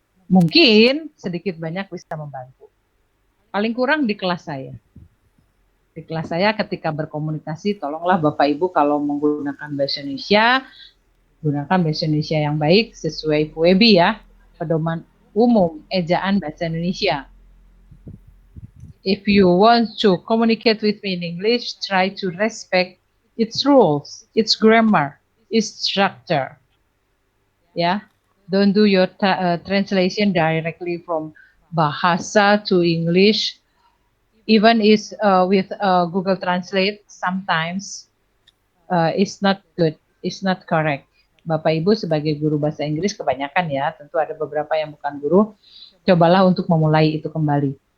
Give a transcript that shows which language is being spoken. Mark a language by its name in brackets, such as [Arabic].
[Indonesian] Mungkin sedikit banyak bisa membantu. Paling kurang di kelas saya. Di kelas saya ketika berkomunikasi, tolonglah Bapak Ibu kalau menggunakan bahasa Indonesia, gunakan bahasa Indonesia yang baik sesuai PUEBI ya, pedoman umum ejaan bahasa Indonesia. [English] If you want to communicate with me in English, try to respect its rules, its grammar, its structure. Ya. Don't do your translation directly from bahasa to English. Even is with Google Translate, sometimes it's not good, it's not correct. [Indonesian] Bapak Ibu sebagai guru bahasa Inggris kebanyakan ya, tentu ada beberapa yang bukan guru, cobalah untuk memulai itu kembali.